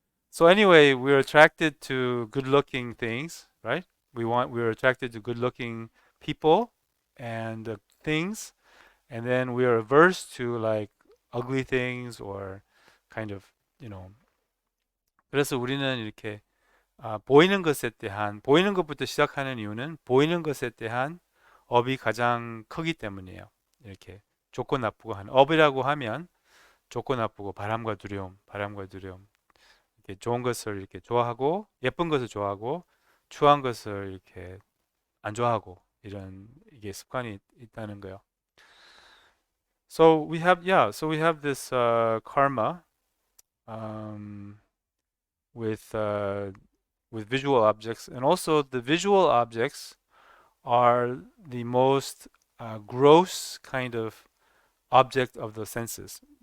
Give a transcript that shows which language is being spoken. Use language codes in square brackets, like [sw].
[en] So anyway, we're attracted to good-looking things, right? We're attracted to good-looking people and things, and then we are averse to like ugly things or kind of, you know. [ko] 그래서 우리는 이렇게 보이는 것부터 시작하는 이유는 보이는 것에 대한 업이 가장 크기 때문이에요. 이렇게 좋고 나쁘고 하는 업이라고 하면 좋고 나쁘고 바람과 두려움. 이렇게 좋은 것을 이렇게 좋아하고 예쁜 것을 좋아하고 추한 것을 이렇게 안 좋아하고 이런 이게 습관이 있다는 거예요. [en] So we have this karma um, with visual objects, and also the visual objects are the most gross kind of object of the senses.